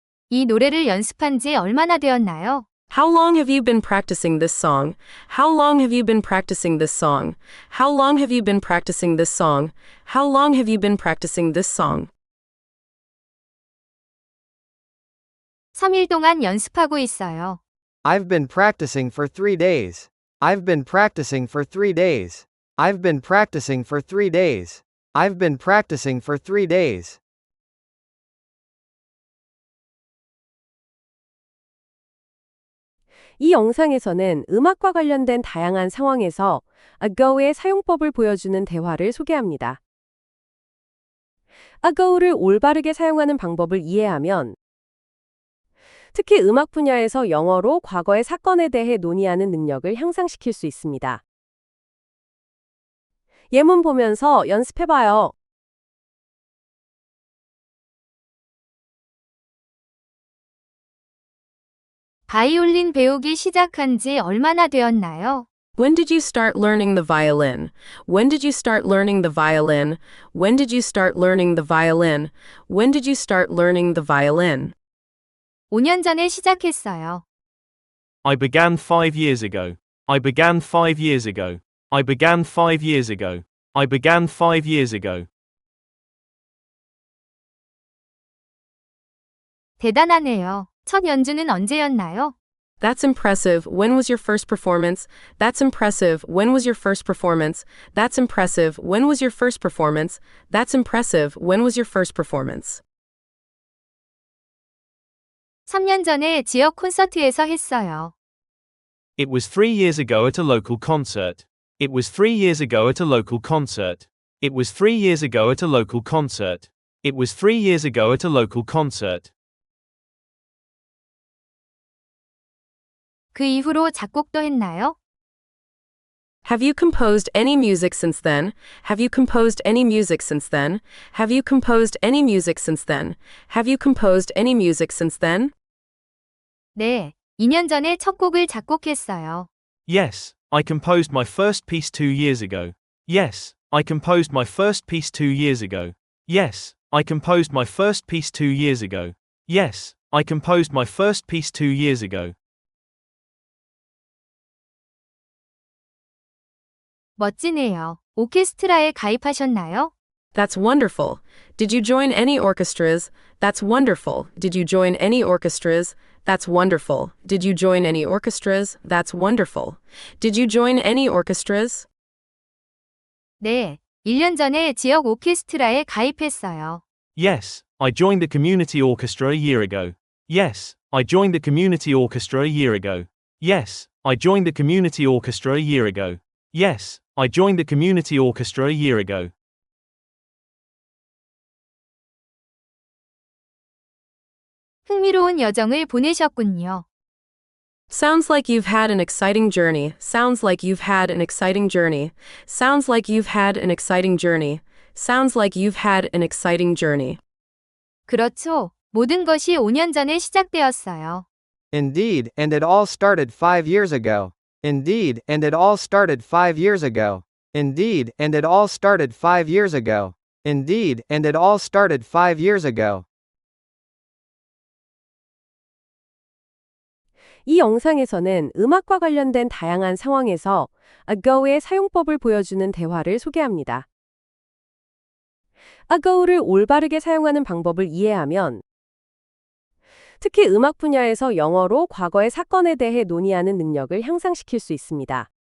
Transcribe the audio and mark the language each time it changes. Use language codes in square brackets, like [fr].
[ko] 이 노래를 연습한 지 얼마나 되었나요? [en] How long have you been practicing this song? How long have you been practicing this song? How long have you been practicing this song? How long have you been practicing this song? [ko] 3일 동안 연습하고 있어요. [en] I've been practicing for 3 days. I've been practicing for 3 days. I've been practicing for 3 days. I've been practicing for 3 days. [ko] 이 영상에서는 음악과 관련된 다양한 상황에서 ago의 사용법을 보여주는 대화를 소개합니다. ago를 올바르게 사용하는 방법을 이해하면 특히 음악 분야에서 영어로 과거의 사건에 대해 논의하는 능력을 향상시킬 수 있습니다. 예문 보면서 연습해봐요. 바이올린 배우기 시작한 지 얼마나 되었나요? [en] When did you start learning the violin? When did you start learning the violin? When did you start learning the violin? When did you start learning the violin? [ko] 5년 전에 시작했어요. [en] I began 5 years ago. I began 5 years ago. I began 5 years ago. I began 5 years ago. [ko] 대단하네요. 첫 연주는 언제였나요? [en] That's impressive. When was your first performance? That's impressive. When was your first performance? That's impressive. When was your first performance? That's impressive. When was your first performance? [ko] 3년 전에 지역 콘서트에서 했어요. [en] It was 3 years ago at a local concert. It was 3 years ago at a local concert. It was 3 years ago at a local concert. It was 3 years ago at a local concert. [ko] 그 이후로 작곡도 했나요? [en] Have you composed any music since then? Have you composed any music since then? Have you composed any music since then? Have you composed any music since then? [ko] 네, 2년 전에 첫 곡을 작곡했어요. [en] Yes, I composed my first piece 2 years ago. Yes, I composed my first piece 2 years ago. Yes, I composed my first piece 2 years ago. Yes, I composed my first piece 2 years ago. [ko] 멋지네요. 오케스트라에 가입하셨나요? [en] That's wonderful. Did you join any orchestras? That's wonderful. Did you join any orchestras? That's wonderful. Did you join any orchestras? That's wonderful. Did you join any orchestras? [ko] 네, 1년 전에 지역 오케스트라에 가입했어요. [en] Yes, I joined the community orchestra a year ago. Yes, I joined the community orchestra a year ago. Yes, I joined the community orchestra a year ago. Yes, I joined the community orchestra a year ago. [ko] 흥미로운 여정을 보내셨군요. [en] Sounds like you've had an exciting journey. Sounds like you've had an exciting journey. Sounds like you've had an exciting journey. Sounds like you've had an exciting journey. [ko] 그렇죠. 모든 것이 5년 전에 시작되었어요. [en] Indeed, and it all started 5 years ago. Indeed, and it all started 5 years ago. Indeed, and it all started 5 years ago. Indeed, and it all started 5 years ago. [ko] 이 영상에서는 음악과 관련된 다양한 상황에서 ago의 사용법을 보여주는 대화를 소개합니다. ago를 올바르게 사용하는 방법을 이해하면 특히 음악 분야에서 영어로 과거의 사건에 대해 논의하는 능력을 향상시킬 수 있습니다.